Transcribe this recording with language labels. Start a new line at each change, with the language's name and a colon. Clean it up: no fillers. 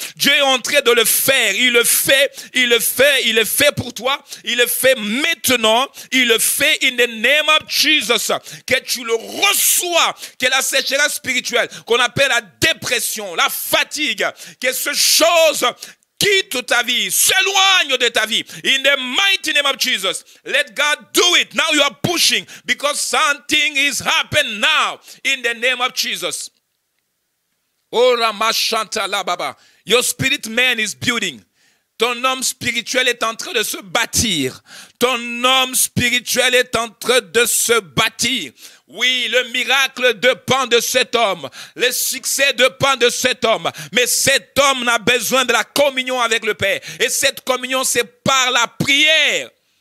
French: Dieu est en train de le faire. Il le fait, il le fait, il le fait pour toi. Il le fait maintenant. Il le fait
English: in the name of Jesus.
French: Que tu le reçois. Que la sécheresse spirituelle, qu'on appelle la dépression, la fatigue, que ce chose quitte ta vie, s'éloigne de ta vie.
English: In the mighty name of Jesus, let God do it. Now you are pushing because something is happening now. In the name of Jesus. Oh, Ramashanta la Baba. Your spirit man is building.
French: Ton homme spirituel est en train de se bâtir. Ton homme spirituel est en train de se bâtir. Oui, le miracle dépend de cet homme. Le succès dépend de cet homme. Mais cet homme a besoin de la communion avec le Père. Et cette communion, c'est par la prière.